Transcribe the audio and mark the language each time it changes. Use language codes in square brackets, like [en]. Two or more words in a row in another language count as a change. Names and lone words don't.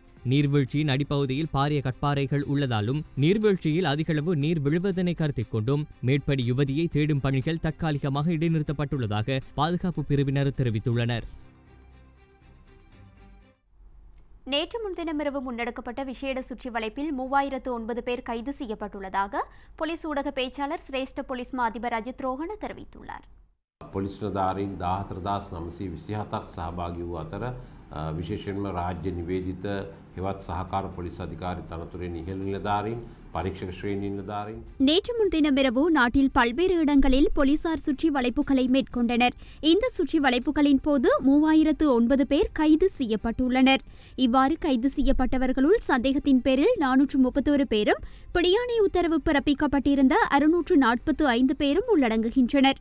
[ta] நீர்வீழ்ச்சியின் அடிப்பகுதியில் பாரிய கட்பாறைகள் உள்ளதாலும் நீர்வீழ்ச்சியில் அதிகளவு நீர் விழுவதனை கருத்தில் கொண்டும் மேற்படி யுவதியை தேடும் பணிகள் தற்காலிகமாக இடைநிறுத்தப்பட்டுள்ளதாக பாதுகாப்பு பிரிவினர் தெரிவித்துள்ளனர். நேற்று முன்தினமிரவு முன்னெடுக்கப்பட்ட விசேட சுற்றி வளைப்பில் 3009 பேர் கைது செய்யப்பட்டுள்ளதாக போலீஸ் ஊடக பேச்சாளர் சிரேஷ்ட போலீஸ் மா அதிபர் அஜித் ரோஹණ தெரிவித்துள்ளார். [si] පොලිස් නිලධාරීන් 14927ක් සහභාගී වූ අතර විශේෂයෙන්ම රාජ්‍ය නිවේදිත හෙවත් සහකාර පොලිස් අධිකාරී තනතුරේ ඉහළ නිලධාරීන් පරීක්ෂක ශ්‍රේණි නිලධාරීන් [ta] நேற்று முன்தினமிரவு நாட்டில் பல்வேறு இடங்களில் போலீசார் சுற்றி வளைப்புகளை மேற்கொண்டனர். இந்த சுற்றி வளைப்புகளின் போது 3009 பேர் கைது செய்யப்பட்டுள்ளனர். இவ்வாறு கைது செய்யப்பட்டவர்களுள் சந்தேகத்தின் பேரில் 431 பேரும் பிடியாணை உத்தரவு பிறப்பிக்கப்பட்டிருந்த 645 பேரும் உள்ளடங்குகின்றனர்.